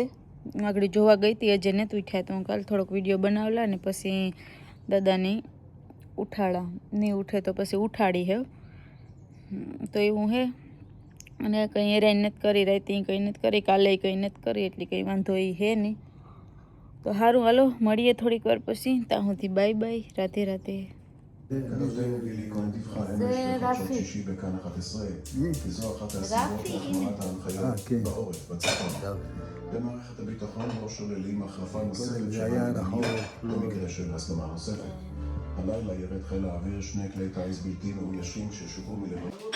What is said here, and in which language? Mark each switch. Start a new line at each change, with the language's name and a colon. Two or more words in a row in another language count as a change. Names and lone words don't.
Gujarati: આગળ જોવા ગઈ હતી અજય ને ઉઠ્યા તો હું કાલે થોડોક વિડીયો બનાવેલા ને પછી દાદાને ઉઠાડા. નહીં ઉઠે તો પછી ઉઠાડી હે તો એવું હે. અને કંઈ હેરાન નથી કરી રહી, કંઈ નથી કરી, કાલે કંઈ નથી કરી, એટલે કંઈ વાંધો એ હે નહીં. તો સારું, હાલો મળીએ થોડીક વાર પછી. ત્યાં સુધી બાય બાય, રાધે રાધે.
Hebrew: זה רפי. רפי. במערכת הביטחון לא שוללים החלפה נוספת של המדיניות במקרה של הסלמה נוספת. הלילה ירד חיל האוויר 2 כלי טיס בלתי מאוישים ששוגרו מלבנון.